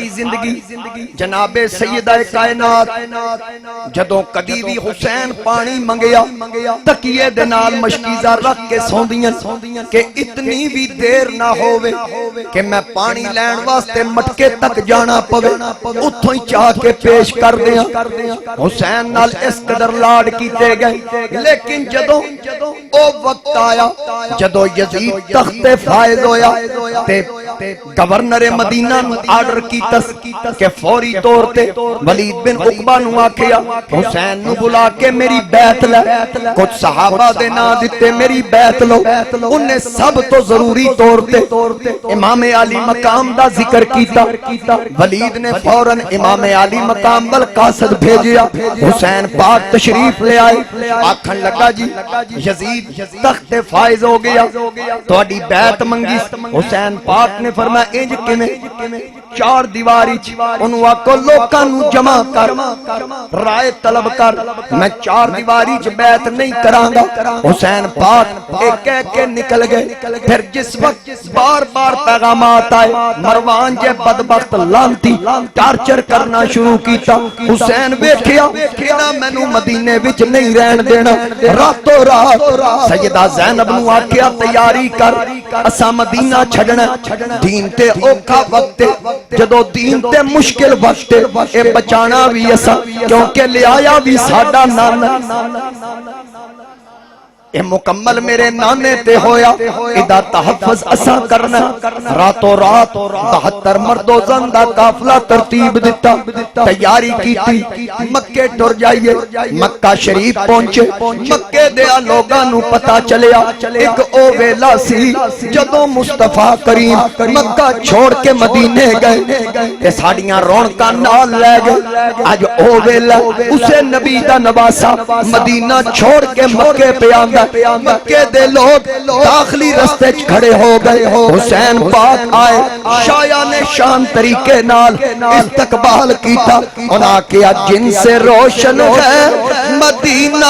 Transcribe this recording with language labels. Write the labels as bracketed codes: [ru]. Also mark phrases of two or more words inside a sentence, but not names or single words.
[pa] زندگی جناب سیدہ کائنات جدوں کدی بھی حسین پانی منگیا تکیے دے نال مشکیزہ رکھ کے سوندیاں کہ اتنی بھی دیر نہ ہووے کہ میں پانی لین واسطے مٹکے تک جانا پوے، اتھوں ہی چاہ کے پیش کر دیا۔ حسین نال اس قدر لاڈ کیتے گئے، لیکن جدوں او وقت آیا جدو یزید تخت فائز ہویا تے گورنر مدینہ نو آرڈر کیتا کہ فوری طور تے ولید بن عقبہ نو آکھیا حسین نو بلا کے میری بیعت لے، کچھ صحابہ دے نا دیتے میری بیعت لو، انہیں سب تو ضروری طور تے امام علی مقام دا ذکر کیتا۔ ولید نے فوراً امام علی مقام بالقاصد بھیجیا، حسین پاک تشریف لے آئے، آکھن لگا جی یزید تخت فائز ہو گیا، تو اڈی بیعت منگی۔ حسین پاک نے فرمایا انج کیویں؟ چار دیواری انہوں آکو لوکاں نو جمع کر، رائے طلب کر، میں چار دیواری بیعت نہیں کراں گا۔ حسین پاک ایک کہہ کے نکل گئے۔ پھر جس وقت بار بار پیغامات آئے، مروان جے بدبخت لانتی ٹارچر کرنا شروع کیتا، حسین ویکھیا کہ مینوں مدینے وچ نہیں رہن دینا، راتوں رات سیدہ زینب نو آکھیا تیاری کر، اسا مدینہ چھڑنا، دین تے اوکھا وقت جدو دین تے مشکل وقت اے بچانا بھی اسا، کیونکہ لے آیا بھی ساڈا نانا، اے مکمل میرے نانے تے ہویا، ادا تحفظ اسا کرنا۔ راتوں رات 72 مرد و زن دا قافلہ ترتیب دیتا، تیاری کیتی، مکے ٹر جائیے، مکہ شریف پہنچے، مکے دیا لوگاں نو پتا چلیا ایک او ویلا سی جدوں مصطفیٰ کریم مکہ چھوڑ کے مدینے گئے تے ساڑیاں رونقاں نال لے گئے۔ آج او ویلا اسے نبی دا نواسا مدینہ چھوڑ کے مکے پہ آندا پیا مکے دے لوگ داخلی رستے چ کھڑے ہو گئے حسین پاک آئے شایان شان طریقے نال استقبال کیتا انہاں کیا [ur] جن سے روشن ہے مدینہ